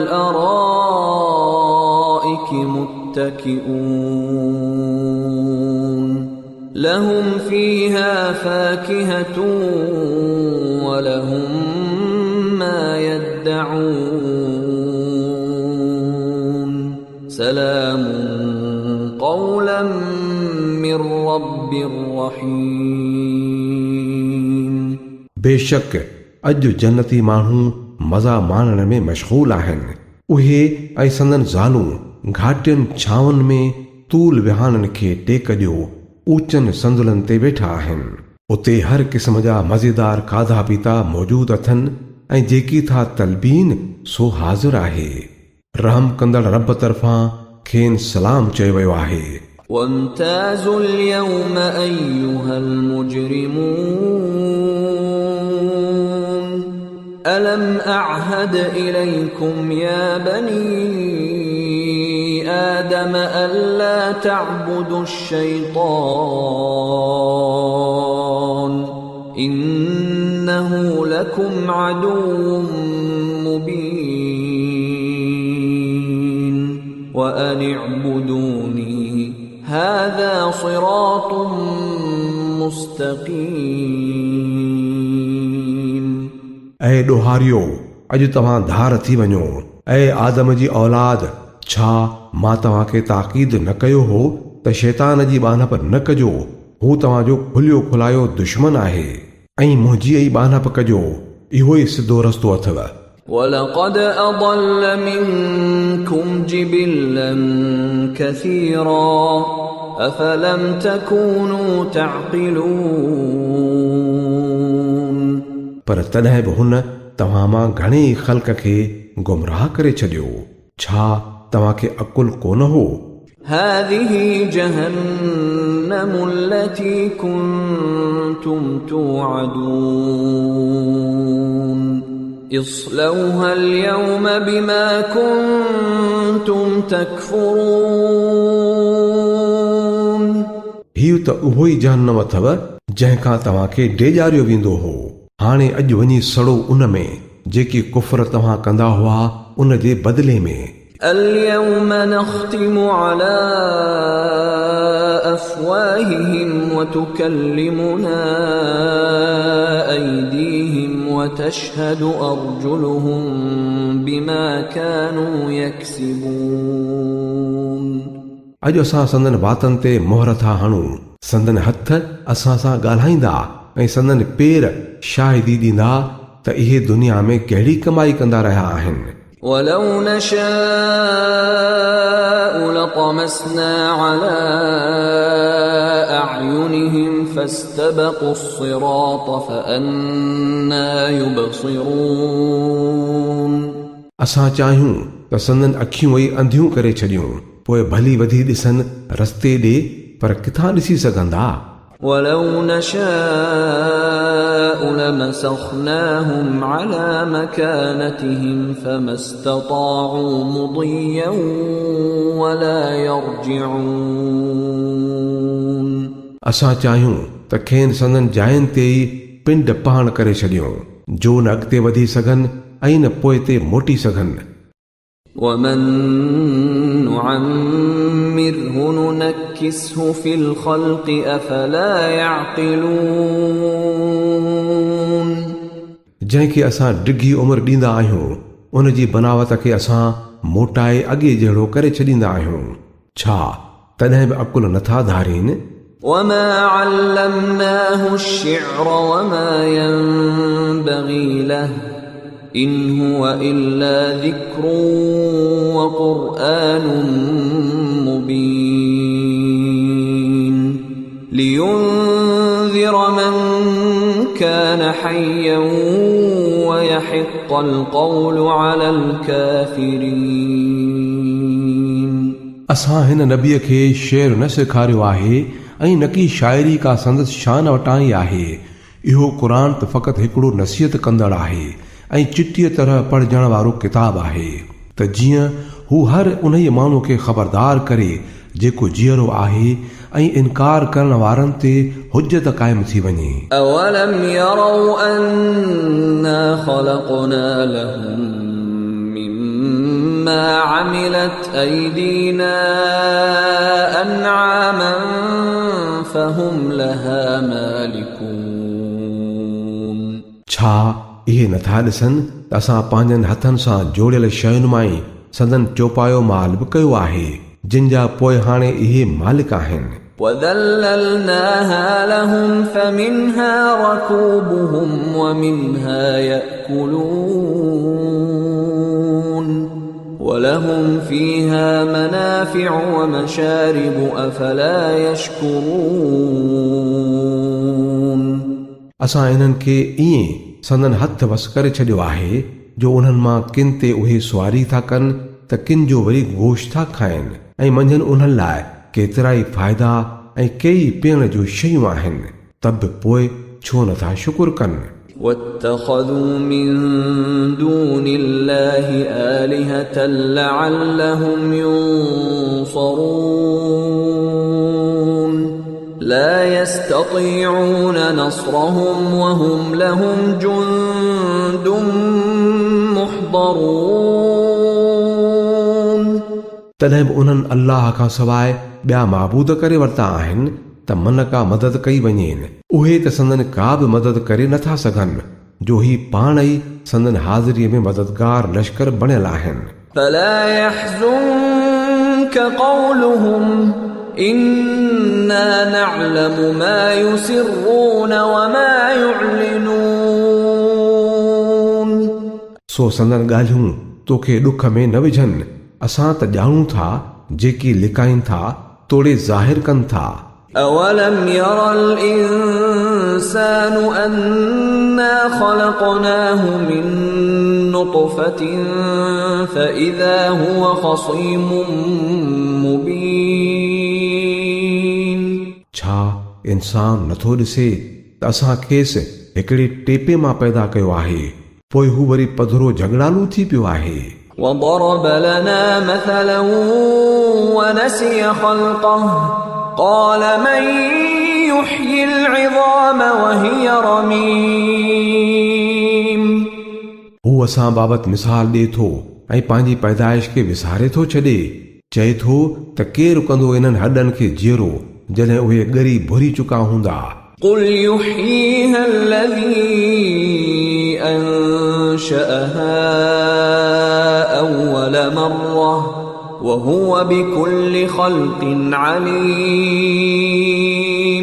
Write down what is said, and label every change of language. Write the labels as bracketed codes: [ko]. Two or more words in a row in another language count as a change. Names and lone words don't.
[ar] الأرائك متكئون لهم فيها فاكهة ولهم ما يدعون سلام قولا من رب رحيم [sd] बेशक अॼु जन्नती माण्हू मज़ा माणण में मशगूल आहिनि। उहे ऐं संदन ज़ालूं घाटियुनि छांवनि में तूल विहाननि खे टेक ॾियो ऊचनि संदुलनि ते वेठा आहिनि। उते हर क़िस्म जा मज़ेदार खाधा पीता मौजूद अथनि ऐं जेकी था तलबीन सो हाज़िर आहे। रहम कंदड़ रब तरफ़ां खेनि सलाम चयो वियो आहे। [ar] وامتازوا اليوم أيها المجرمون ألم أعهد إليكم يا بني آدم ألا تعبدوا الشيطان إنه لكم عدو مبين وأن اعبدوني هذا صراط مستقيم [sd] ऐं ॾोहारियो अॼु तव्हां धार थी वञो। ऐं आदम जी औलाद छा मां तव्हांखे ताक़ीद न कयो हो त शैतान जी बानप न कजो। हू तव्हांजो खुलियो खुलायो दुश्मन आहे ऐं मुंहिंजी ई बानप कजो। इहो ई सिधो रस्तो अथव। [ar] ولقد أضل منكم جبلا كثيرا أفلم تكونوا تعقلون [sd] पर तॾहिं बि हुन तव्हां मां घणेई ख़ल्क़ खे गुमराह करे छॾियो। छा तव्हांखे अकुल कोन हो؟ [ar] هذه جهنم التي كنتم توعدون اصلوها اليوم بما كنتم تكفرون [sd] हीउ त उहो ई जहन्नम अथव जंहिंखां तव्हांखे डेॼारियो वेंदो हो। हाणे अॼु वञी सड़ो उन में जेकी कुफर तव्हां कंदा हुआ उन जे बदिले में। [ar] اليوم نختم على أفواههم وتكلمنا أيديهم وتشهد أرجلهم بما كانوا يكسبون [sd] अॼु असां संदन वातनि ते मोहर था हणूं। संदन हथ असां सां ॻाल्हाईंदा ऐं संदन पेर शाहिदी ॾींदा त इहे दुनिया में कहिड़ी कमाई कंदा रहिया आहिनि। [ar] ولو نشاء لطمسنا على أعينهم فاستبقوا الصراط فأنى يبصرون [sd] असां चाहियूं त संदन अखियूं ई अंधियूं करे छॾियूं पोइ भली वधी ॾिसनि रस्ते ॾे पर किथां ॾिसी सघंदा। [ar] ولو نشاء لمسخناهم على مكانتهم فما استطاعوا مضيا ولا يرجعون [sd] असां चाहियूं त खेनि संदन जायुनि ते ई पिंड पहाण करे छॾियूं जो न अॻिते वधी सघनि ऐं न पोइ ते मोटी सघनि। [ar] ومن نعمره ننكسه في الخلق أفلا يعقلون [sd] जंहिंखे असां डिघी उमिरि ॾींदा आहियूं उन जी बनावट खे असां मोटाए अॻे जहिड़ो करे छॾींदा आहियूं। छा तॾहिं बि अकुल नथा धारीनि؟ [ar] وما علمناه الشعر وما ينبغي له إن هو إلا ذكر وقرآن مبين لينذر من كان حيا ويحق القول على الكافرين [sd] असां हिन नबीअ खे शेर न सेखारियो आहे ऐं न की शाइरी का संदसि शान वटाई आहे। इहो क़ुरान त फ़क़ति हिकिड़ो नसीहत कंदड़ आहे ऐं चिटीअ तरह पढ़जण वारो किताब आहे त जीअं हू हर उन माण्हू खे ख़बरदार करे जेको जीअरो आहे ऐं इनकार करण वारनि ते हुज्जत क़ाइमु थी वञे। [ar] أولم يروا أنا خلقنا لهم مما عملت أيدينا أنعاما فهم لها مالكون [sd] छा इहे नथा ॾिसनि त असां पंहिंजनि हथनि सां जोड़ियल शयुनि मां ई संदन चौपायो माल बि कयो आहे जिन जा पोइ हाणे इहे मालिक आहिनि। [ar] وذللناها لهم فمنها ركوبهم ومنها يأكلون ولهم فيها منافع ومشارب أفلا يشكرون [sd] असां इन्हनि खे ईअं संदन हथ वस करे छॾियो आहे जो उन्हनि मां किन ते उहे सुवारी था कनि त किन जो वरी गोश्त था खाइनि ऐं मंझंदि उन्हनि लाइ केतिरा ई फ़ाइदा ऐं कई पीअण जूं शयूं आहिनि त बि पोइ छो नथा शुकुर कनि। [ar] واتخذوا من دون الله آلهة لعلهم ينصرون لا يستطيعون نصرهم وهم لهم جند محضرون [sd] तॾहिं बि उन्हनि अल्लाह खां सवाइ ॿिया माबूद करे वरिता आहिनि त मन का मदद कई वञेनि उहे त संदन का बि मदद करे नथा सघनि जो ही पाण ई संदन हाज़िरीअ में मददगार लश्कर बणियल आहिनि। [ar] فلا يحزنك قولهم إنا نعلم ما يسرون وما يعلنون [sd] सो संदन ॻाल्हियूं तोखे ॾुख में न विझनि असां त ॼाणूं था जेकी लिकाइनि था तोड़े ज़ाहिर कनि था। [ar] أولم ير الإنسان أنا خلقناه من نطفة فإذا هو خصيم مبين [sd] छा इंसान नथो ॾिसे त असां खेसि हिकिड़ी टेपे मां पैदा कयो आहे पोइ हू वरी पधरो झगड़ालू थी पियो आहे। [ar] وضرب لنا مثلا ونسي خلقه قال من يحيي العظام وهي رميم [sd] हू असां बाबति मिसाल ॾिए थो ऐं पंहिंजी पैदाइश खे विसारे थो छॾे चए थो त केरु कंदो इन्हनि हॾनि खे जीअरो जॾहिं उहे ॻरी भुरी चुका हूंदा। [ar] قل يحييها الذي أنشأها أول مرة وهو بكل خلق عليم